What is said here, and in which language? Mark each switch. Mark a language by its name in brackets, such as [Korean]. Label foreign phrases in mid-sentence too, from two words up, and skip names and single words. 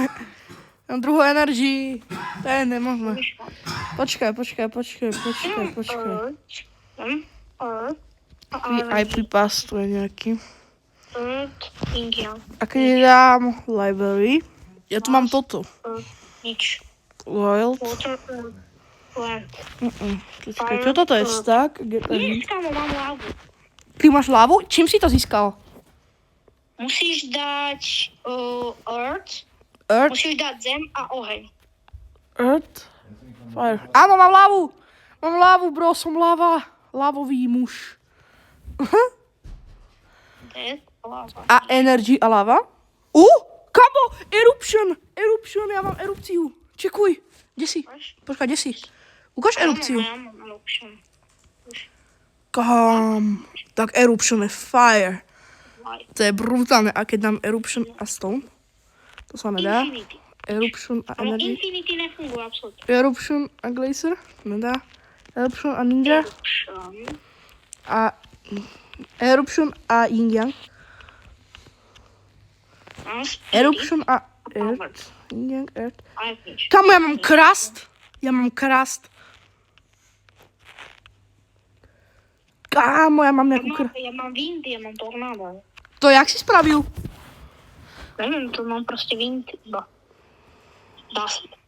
[Slovak] Mám druhú Energy. To je nemožné. Počkaj. IP pass tu je nejaký. A keď dám library, ja tu mám toto. Nič. Wild. [English] Water, plant. [Slovak] Počkaj, čo toto je? Stack? Nič, kamo, mám lávu. Ty máš lávu? Čím si to získal? Musíš dať earth, Earth? musíš dať zem a oheň. [English] Earth? Fire. [Slovak] Áno, mám lávu! Mám lávu, bro, som láva. Lávový muž. Dead, láva. A energy a láva? Kamo! Eruption, ja mám erupciu. Čekuj, kde si? Počkaj, kde si? Ukáž erupciu. Ja mám eruption. Kam? Tak eruption je fire. Light. To je brutálne. A keď dám eruption a stone? To sa nedá. Infinity. Eruption a Ale energy. Infinity nefunguje absolútne. Eruption a glacier? Nedá. Eruption a ninja. Eruption. A Eruption a Yin Yang. Mám speedy. Eruption a Power. [English] Earth. Yin Yang, Earth. [Slovak] Aj nič. Kamo, ja mám krast. Kámo, ja mám nejakú Ja mám wind, ja mám tornádo. To jak si spravil? Neviem, to mám proste wind iba. Dá sa.